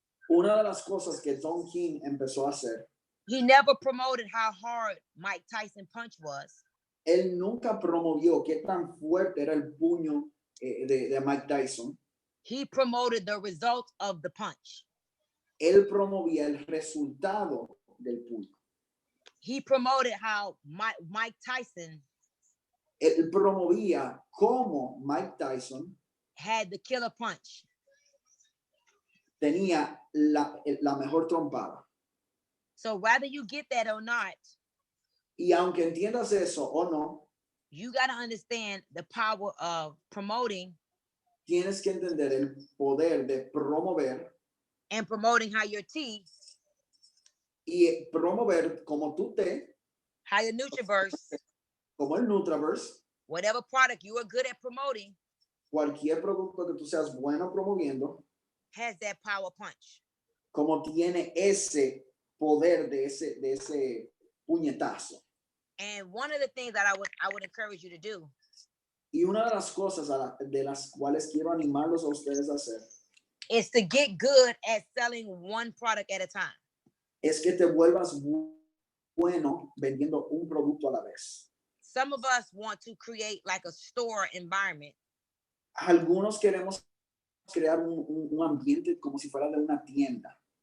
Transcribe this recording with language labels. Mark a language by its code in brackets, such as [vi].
[es] Una de las cosas que Don King empezó a hacer. [en] He never promoted how hard Mike Tyson punch was. [es] Él nunca promovió qué tan fuerte era el puño de Mike Tyson. [en] He promoted the result of the punch. [es] Él promovía el resultado del puño. [en] He promoted how Mike Tyson. [es] Él promovía cómo Mike Tyson [en] had the killer punch. [es] Tenía la mejor trompada. [en] So whether you get that or not, [es] y aunque entiendas eso o no, [en] you got to understand the power of promoting. [es] Tienes que entender el poder de promover. [en] And promoting how your tea. [es] Y promover como tu té. [en] How your Nutriverse. [es] Como el Nutriverse. [en] Whatever product you are good at promoting. [es] Cualquier producto que tú seas bueno promoviendo. [en] Has that power punch. [es] Como tiene ese poder de ese puñetazo. [en] And one of the things that I would encourage you to do. [es] Y una de las cosas de las cuales quiero animarlos a ustedes a hacer. [en] Is to get good at selling one product at a time. [es] Es que te vuelvas bueno vendiendo un producto a la vez. [en] Some of us want to create like a store environment. [es] Algunos queremos crear un ambiente como si fuera de una tienda.